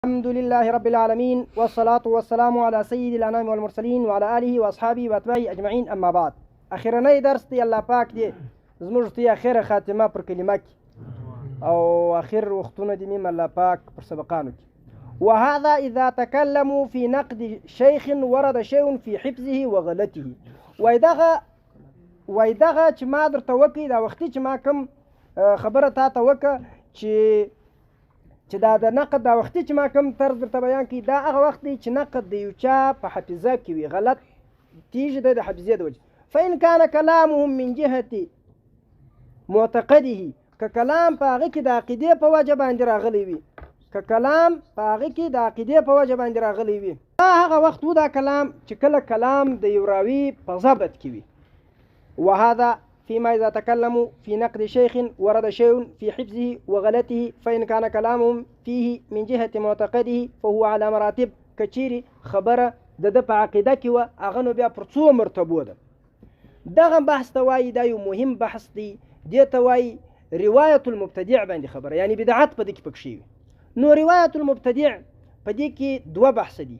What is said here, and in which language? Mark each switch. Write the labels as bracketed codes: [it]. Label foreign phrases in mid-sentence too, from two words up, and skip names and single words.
[ar] الحمد لله رب العالمين والصلاة والسلام على سيد الأنام والمرسلين وعلى آله وأصحابه وأتباعه أجمعين. أما بعد، [ps] أخيرا درس دي الله پاک دي زموږ ته اخر خاتمه پر کلمه کې او اخر وختونه دي مم الله پاک پر سبقانو کې. [ar] وهذا إذا تكلموا في نقد شيخ ورد شيء في حفظه وغلطه. [ps] وایدغه چې ما درته وکړي دا وختي چې ما کوم خبره تا ته وکړه چې دا د نقد دا وختي چې ما کوم طرز درته بیان کړي دا هغه وخت دی چې نقد د یو چا په حافظه کې وي غلط تیږي د حافظې د وجه. [ar] فإن كان كلامهم من جهة معتقده [ps] که کلام په هغه کې د عقیدې په وجه باندې راغلی وي دا هغه وخت و دا کلام چې کله کلام د یو راوي په ضبط کې وي. [ar] وهذا فيما إذا تكلموا في نقد شيخ ورد شيء في حفظه وغلطه فإن كان كلامهم فيه من جهة معتقده فهو على مراتب. [ps] كچيري خبره د په عقیده کې و هغه نو بیا پر څو مرتبو ده. دغه بحث ته وایي دا یو مهم بحث دی. دې ته وایي [ar] روایت المبتدع [ps] باندې خبره، یعنی بدعت په دې کې پکې وي. نو [ar] روایت المبتدع [ps] په دې کې دوه بحث دي.